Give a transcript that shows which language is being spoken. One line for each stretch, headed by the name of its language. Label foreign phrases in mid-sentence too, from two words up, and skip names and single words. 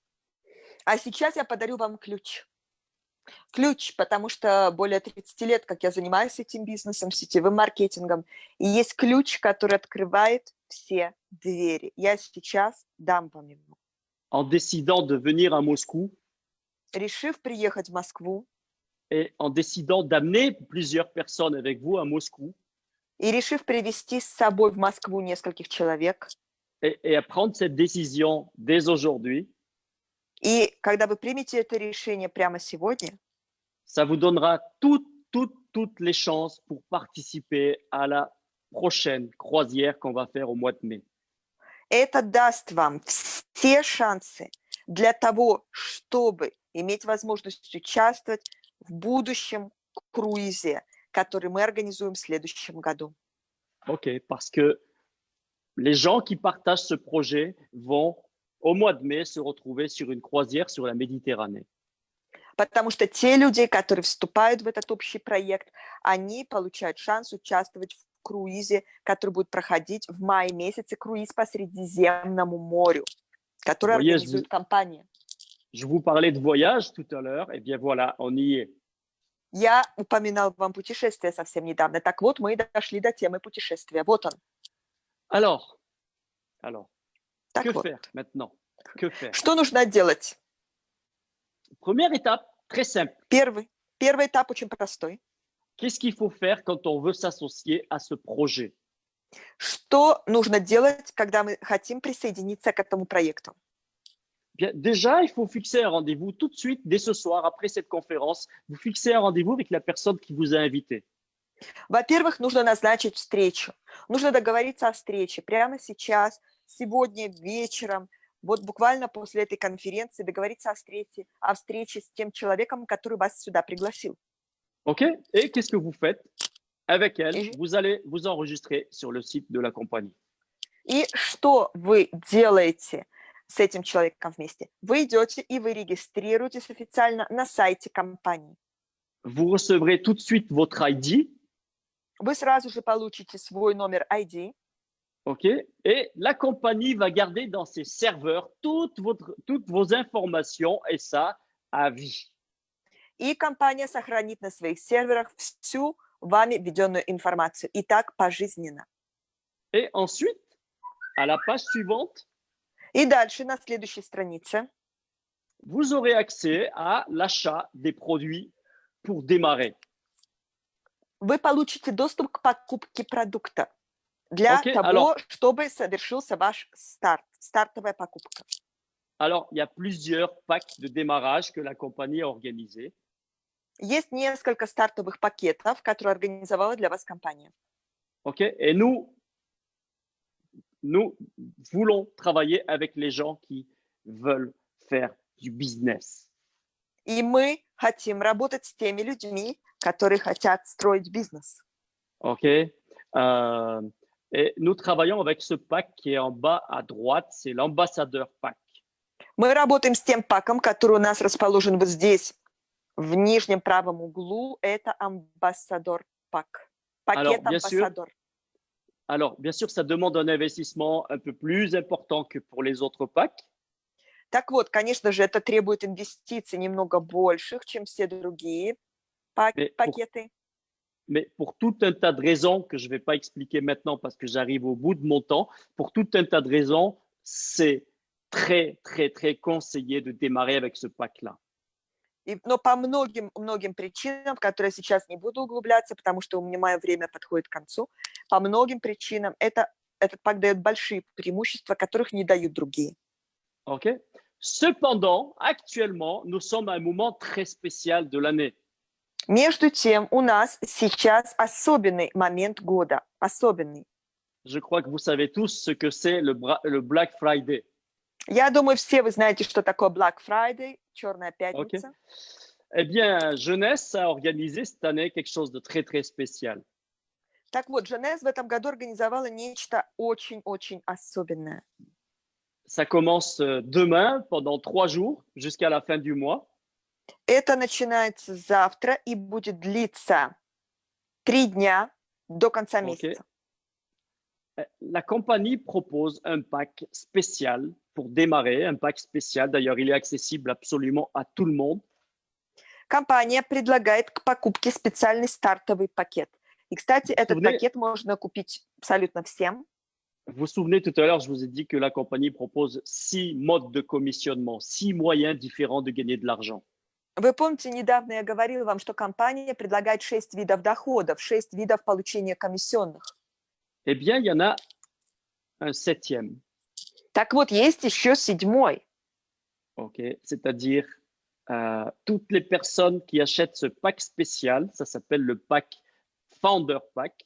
Russian: А сейчас я подарю вам ключ. Ключ, потому что более 30 лет, как я занимаюсь этим бизнесом, сетевым маркетингом, и есть ключ, который открывает все двери. Я сейчас дам вам его.
French: En décidant de venir à Moscou
Russian: Решив приехать в Москву
French: et en décidant d'amener plusieurs personnes avec vous à Moscou,
Russian: И решив привести с собой в Москву нескольких человек,
French: et à prendre cette décision dès aujourd'hui,
Russian: и когда вы примете это решение прямо сегодня,
French: ça vous donnera toutes les chances pour participer à la prochaine croisière qu'on va faire au mois de mai.
Russian: это даст вам все шансы для того, чтобы иметь возможность участвовать в будущем круизе, который мы организуем в следующем году.
French: OK, parce que les gens qui partagent ce projet vont, au mois de mai, se retrouver sur une croisière sur la Méditerranée.
Russian: Потому что те люди, которые вступают в этот общий проект, они получают шанс участвовать в круизе, который будет проходить в мае месяце, круиз по Средиземному морю, который
French: Voyez,
Russian: организует компания.
French: Je vous parlais de voyage tout à l'heure, et bien voilà, on y est.
Russian: Я упоминал вам путешествие совсем недавно. Так вот, мы дошли до темы путешествия. Вот он.
French: Alors,
Russian: Так
French: que
Russian: вот.
French: faire maintenant? Que faire?
Russian: Что нужно делать?
French: Première étape, très simple.
Russian: Первый этап очень простой.
French: Qu'est-ce qu'il faut faire quand on veut s'associer à ce projet?
Russian: Что нужно делать, когда мы хотим присоединиться к этому проекту?
French: Bien, déjà, il faut fixer un rendez-vous tout de suite, dès ce soir, après cette conférence. Vous fixez un rendez-vous avec la personne qui vous a invité.
Russian: Во-первых, нужно назначить встречу. Нужно договориться о встрече прямо сейчас, сегодня вечером, вот буквально после этой конференции договориться о встрече с тем человеком, который вас сюда пригласил.
French: OK? Et qu'est-ce que vous faites avec elle? Et- Vous allez vous enregistrer sur le site de la compagnie.
Russian: И что вы делаете с этим человеком вместе? Вы идете и вы регистрируетесь официально на сайте компании.
French: Vous recevrez tout de suite votre ID,
Russian: Вы сразу же получите свой номер ID,
French: OK? Et la compagnie va garder dans ses serveurs toutes vos informations et ça à vie.
Russian: и компания сохранит на своих серверах всю вами введенную информацию. И так пожизненно.
French: Et ensuite, à la page suivante,
Russian: И дальше на следующей странице
French: vous aurez accès à l'achat des produits pour démarrer.
Russian: вы получите доступ к покупке продукта для Окей, того, чтобы совершился ваш стартовая покупка.
French: Alors, il y a plusieurs packs de démarrage que la compagnie a organisés.
Russian: Есть несколько стартовых пакетов, которые организовала для вас компания.
French: OK? Et nous voulons travailler avec les gens qui veulent faire du business.
Russian: И мы хотим работать с теми людьми, которые хотят строить бизнес.
French: OK? Et nous travaillons avec ce pack qui est en bas à droite, c'est l'ambassadeur pack.
Russian: Мы работаем с тем паком, который у нас расположен вот здесь, в нижнем правом углу. Это амбассадор пак. Пакет
French: Alors, bien sûr,
Russian: амбассадор.
French: Alors, bien sûr, ça demande un investissement un peu plus important que pour les autres packs.
Russian: Так вот, конечно же, это требует инвестиций немного больших, чем все другие пакеты.
French: Mais pour tout un tas de raisons que je ne vais pas expliquer maintenant parce que j'arrive au bout de mon temps, pour tout un tas de raisons, c'est très, très, très conseillé de démarrer avec ce pack-là.
Russian: Но по многим причинам, в которые я сейчас не буду углубляться, потому что у меня мое время подходит к концу, по многим причинам этот пак дает большие преимущества, которых не дают другие.
French: OK? Cependant, actuellement, nous sommes à un moment très spécial de l'année.
Russian: Между тем, у нас сейчас особенный момент года. Особенный.
French: Je crois que vous savez tous ce que c'est le Black Friday.
Russian: Я думаю, все вы знаете, что такое Black Friday, Черная пятница.
French: OK? Eh bien, Jeunesse a organisé cette année quelque chose de très, très spécial.
Russian: Так вот, Женез в этом году организовала нечто очень-очень особенное.
French: Ça commence demain pendant 3 jours jusqu'à la fin du mois.
Russian: Это начинается завтра и будет длиться 3 дня до конца месяца.
French: La compagnie propose un pack spécial pour démarrer, un pack spécial. D'ailleurs, il est accessible absolument à tout le monde.
Russian: Компания предлагает к покупке специальный стартовый пакет. И, кстати, этот пакет можно купить абсолютно всем.
French: Vous vous souvenez, tout à l'heure, je vous ai dit que la compagnie propose 6 modes de commissionnement, 6 moyens différents de gagner de l'argent.
Russian: Вы помните, недавно я говорила вам, что компания предлагает 6 видов доходов, 6 видов получения комиссионных.
French: Eh bien, il y en a un septième.
Russian: Так вот, есть еще 7-й.
French: Okay? C'est-à-dire toutes les personnes qui achètent ce pack spécial, ça s'appelle le pack Founder Pack.